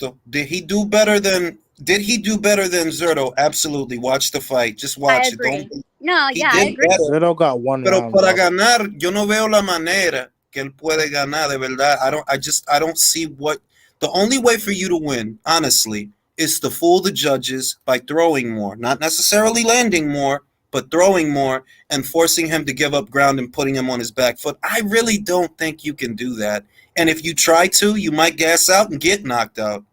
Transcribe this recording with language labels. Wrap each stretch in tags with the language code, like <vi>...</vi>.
<en>Did he do better than Zurdo? Absolutely. Watch the fight. Just watch it. I agree. I agree. Zurdo got 1</en> <es>Pero</es> <en>round.</en> <es>para ganar, yo no veo la manera que él puede ganar, de verdad.</es> <en>I don't see what the only way for you to win, honestly, is to fool the judges by throwing more, not necessarily landing more, but throwing more and forcing him to give up ground and putting him on his back foot. I really don't think you can do that. And if you try to, you might gas out and get knocked out.</en>